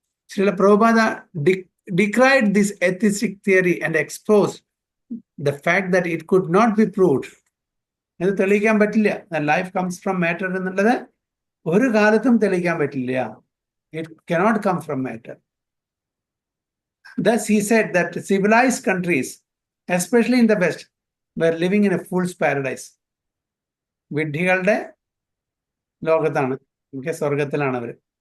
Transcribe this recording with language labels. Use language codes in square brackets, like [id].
[en] Srila Prabhupada decried this atheistic theory and exposed the fact that it could not be proved. [ml] ഇത് തെളിയിക്കാൻ പറ്റില്ല. [en] life comes from matter [ml] എന്നുള്ളത് ഒരു കാലത്തും തെളിയിക്കാൻ പറ്റില്ല. [en] It cannot come from matter. Thus he said that civilized countries, especially in the West, were living in a fool's paradise. [ml] വിഡ്ഢികളുടെ ലോകത്താണ്, സ്വർഗത്തിലാണ് അവർ.